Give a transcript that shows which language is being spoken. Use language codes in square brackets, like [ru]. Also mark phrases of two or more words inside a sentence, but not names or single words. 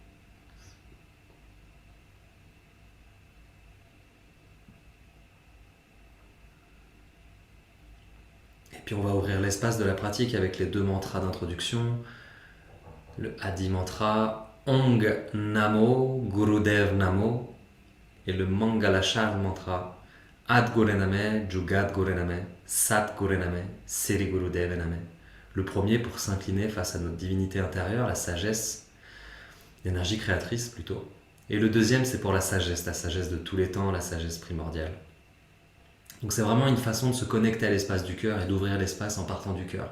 [fr] Et puis on va ouvrir l'espace de la pratique avec les deux mantras d'introduction. Le Adi mantra, [pa] Ong Namo Gurudev Namo, [fr] et le Mangalachar mantra [pa] Ad Gurename, Jugat Gurename, Sat Gurename, Sri Gurudev Name. [fr] Le premier pour s'incliner face à notre divinité intérieure, la sagesse, l'énergie créatrice plutôt. Et le deuxième, c'est pour la sagesse de tous les temps, la sagesse primordiale. Donc c'est vraiment une façon de se connecter à l'espace du cœur et d'ouvrir l'espace en partant du cœur.